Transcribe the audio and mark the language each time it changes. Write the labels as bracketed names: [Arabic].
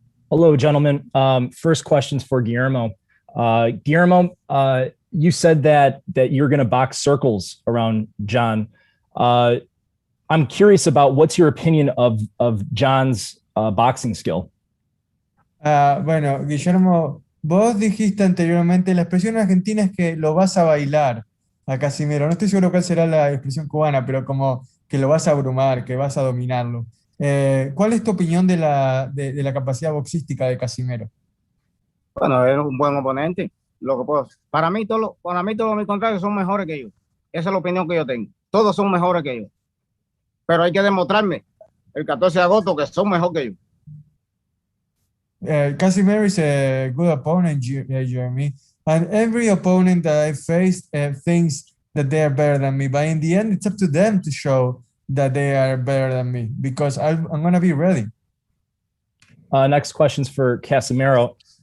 [English] Hello, gentlemen. First question's for Guillermo. Guillermo, you said that you're going to box circles around John. I'm curious about what's your opinion of John's boxing skill. [Spanish] Bueno, Guillermo, vos dijiste anteriormente, la expresión argentina es que lo vas a bailar a Casimero. No estoy seguro cuál será la expresión cubana, pero como que lo vas a abrumar, que vas a dominarlo. ¿Cuál es tu opinión de la capacidad boxística de Casimero? Bueno, es un buen oponente. Lo que puedo, para mí todos mis contrarios son mejores que yo. Esa es la opinión que yo tengo. Todos son mejores que yo. Pero hay que demostrarme el 14 de agosto que son mejor que yo. [English] Casimero is a good opponent, Jeremy. And every opponent that I faced thinks that they are better than me. But in the end, it's up to them to show that they are better than me because I'm going to be ready. Next question's for Casimero.